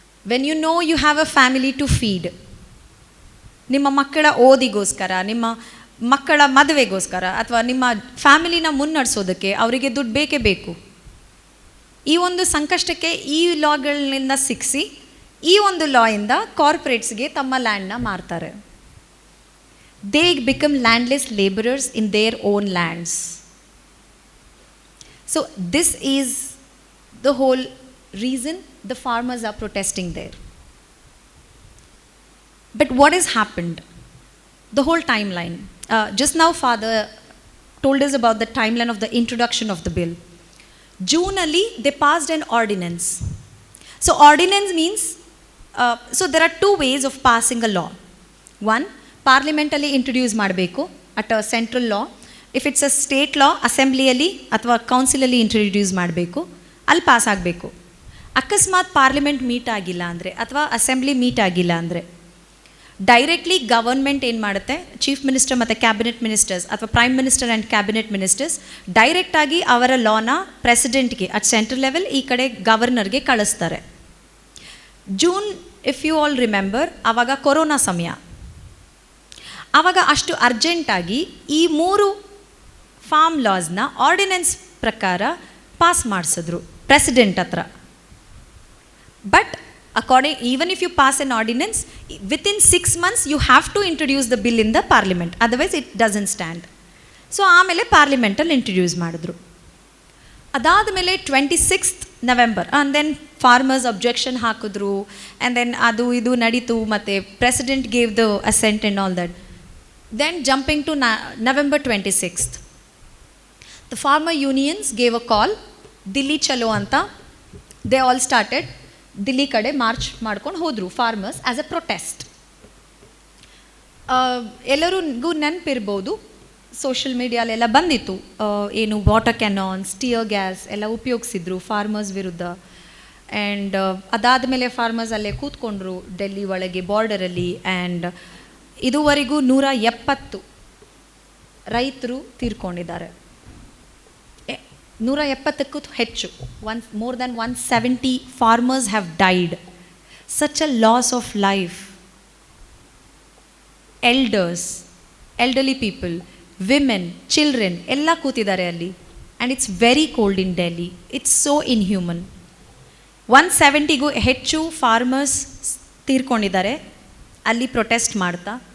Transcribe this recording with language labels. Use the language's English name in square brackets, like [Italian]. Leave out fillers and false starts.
[English] when you know you have a family to feed, [Kannada] ನಿಮ್ಮ ಮಕ್ಕಳ ಓದಿಗೋಸ್ಕರ, ನಿಮ್ಮ ಮಕ್ಕಳ ಮದುವೆಗೋಸ್ಕರ ಅಥವಾ ನಿಮ್ಮ ಫ್ಯಾಮಿಲಿನ ಮುನ್ನಡೆಸೋದಕ್ಕೆ ಅವರಿಗೆ ದುಡ್ಡು ಬೇಕೇ ಬೇಕು. ಈ ಒಂದು ಸಂಕಷ್ಟಕ್ಕೆ ಈ ಲಾಗಳಿಂದ ಸಿಕ್ಕಿಸಿ ಈ ಒಂದು ಲಾಯಿಂದ ಕಾರ್ಪೊರೇಟ್ಸ್ಗೆ ತಮ್ಮ ಲ್ಯಾಂಡ್ನ ಮಾರ್ತಾರೆ. [English] They become landless labourers in their own lands. So this is the whole reason the farmers are protesting there. But what has happened? The whole timeline. Just now Father told us about the timeline of the introduction of the bill. June alli they passed an ordinance. So ordinance means, so there are 2 ways of passing a law. One, parliament alli introduce ಮಾಡಬೇಕು at a central law. If it's a state law, assembly alli ಅಥವಾ council alli introduce ಮಾಡಬೇಕು, [Kannada] ಅಲ್ಲಿ pass ಆಗಬೇಕು. ಅಕಸ್ಮಾತ್ parliament meet ಆಗಿಲ್ಲ ಅಂದರೆ ಅಥವಾ assembly meet ಆಗಿಲ್ಲ ಅಂದರೆ ಡೈರೆಕ್ಟ್ಲಿ ಗವರ್ಮೆಂಟ್ ಏನು ಮಾಡುತ್ತೆ, ಚೀಫ್ ಮಿನಿಸ್ಟರ್ ಮತ್ತು ಕ್ಯಾಬಿನೆಟ್ ಮಿನಿಸ್ಟರ್ಸ್ ಅಥವಾ prime minister and cabinet ministers ಡೈರೆಕ್ಟಾಗಿ ಅವರ ಲಾನ ಪ್ರೆಸಿಡೆಂಟ್ಗೆ [English] at central level, [Kannada] ಈ ಕಡೆ ಗವರ್ನರ್ಗೆ ಕಳಿಸ್ತಾರೆ. June, [English] if you all remember, [Kannada] ಆವಾಗ ಕೊರೋನಾ ಸಮಯ. ಆವಾಗ ಅಷ್ಟು ಅರ್ಜೆಂಟಾಗಿ ಈ 3 ಫಾರ್ಮ್ ಲಾಸ್ನ ಆರ್ಡಿನೆನ್ಸ್ ಪ್ರಕಾರ ಪಾಸ್ ಮಾಡಿಸಿದ್ರು ಪ್ರೆಸಿಡೆಂಟ್ ಹತ್ರ. [English] But even if you pass an ordinance, within 6 months you have to introduce the bill in the parliament, otherwise it doesn't stand. [Kannada] So ಆಮೇಲೆ ಪಾರ್ಲಿಮೆಂಟಲ್ಲಿ ಇಂಟ್ರೊಡ್ಯೂಸ್ ಮಾಡಿದ್ರು. [English] ಅದಾದಮೇಲೆ 26th November and then farmers objection ಹಾಕಿದ್ರು, and then [Kannada] ಅದು ಇದು ನಡೀತು, [English] ಮತ್ತು president gave the assent and all that. Then jumping to November 26th, the farmer unions gave a call, [Kannada] Delhi ಚಲೋ ಅಂತ. [English] They all started [Kannada] ದಿಲ್ಲಿ ಕಡೆ ಮಾರ್ಚ್ ಮಾಡ್ಕೊಂಡು ಹೋದರು ಫಾರ್ಮರ್ಸ್ ಆ್ಯಸ್ ಅ ಪ್ರೊಟೆಸ್ಟ್. ಎಲ್ಲರಿಗೂ ನೆನಪಿರ್ಬೋದು, ಸೋಷಿಯಲ್ ಮೀಡಿಯಾಲೆಲ್ಲ ಬಂದಿತ್ತು, ಏನು ವಾಟರ್ ಕ್ಯಾನಾನ್ಸ್, ಟಿಯರ್ ಗ್ಯಾಸ್ ಎಲ್ಲ ಉಪಯೋಗಿಸಿದ್ರು ಫಾರ್ಮರ್ಸ್ ವಿರುದ್ಧ. ಆ್ಯಂಡ್ ಅದಾದಮೇಲೆ ಫಾರ್ಮರ್ಸ್ ಅಲ್ಲೇ ಕೂತ್ಕೊಂಡ್ರು ಡೆಲ್ಲಿ ಒಳಗೆ ಬಾರ್ಡರಲ್ಲಿ. ಆ್ಯಂಡ್ ಇದುವರೆಗೂ 170 ರೈತರು ತೀರ್ಕೊಂಡಿದ್ದಾರೆ. 170ಕ್ಕೂ ಹೆಚ್ಚು, [English] more than 170 farmers have died. Such a loss of life. Elders, elderly people, women, children [Kannada] ಎಲ್ಲ ಕೂತಿದ್ದಾರೆ ಅಲ್ಲಿ. [English] And it's very cold in Delhi. It's so inhuman. [Kannada] 170ಗೂ ಹೆಚ್ಚು ಫಾರ್ಮರ್ಸ್ ತೀರ್ಕೊಂಡಿದ್ದಾರೆ ಅಲ್ಲಿ ಪ್ರೊಟೆಸ್ಟ್ ಮಾಡ್ತಾ.